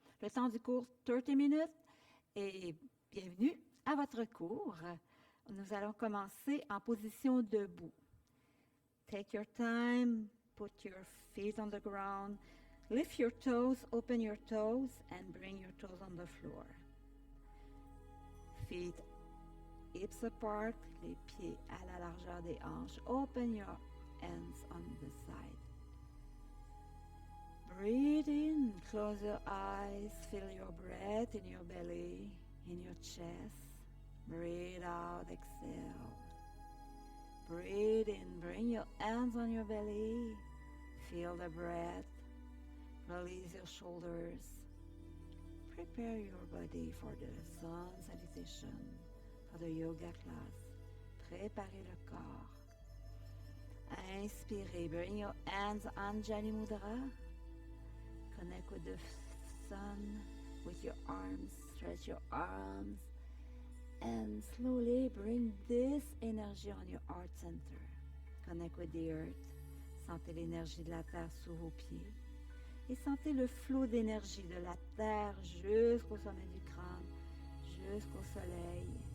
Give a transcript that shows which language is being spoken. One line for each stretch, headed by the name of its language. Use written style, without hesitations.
French: Le temps du cours, 30 minutes. Et bienvenue à votre cours. Nous allons commencer en position debout.
English: Take your time, put your feet on the ground. Lift your toes, open your toes, and bring your toes on the floor. Feet hips apart,
French: les pieds à la largeur des hanches.
English: Open your hands on the side. Breathe in, close your eyes, feel your breath in your belly, in your chest. Breathe out, exhale. Breathe in, bring your hands on your belly. Feel the breath. Release your shoulders. Prepare your body for the sun salutation, for the yoga class.
French: Préparez le corps. Inspirez,
English: bring your hands
French: Anjali Mudra.
English: Connect with the sun, with your arms. Stretch your arms. And slowly bring this energy on your heart center. Connect with the earth.
French: Sentez l'énergie de la terre sous vos pieds. Et sentez le flot d'énergie de la terre jusqu'au sommet du crâne, jusqu'au soleil.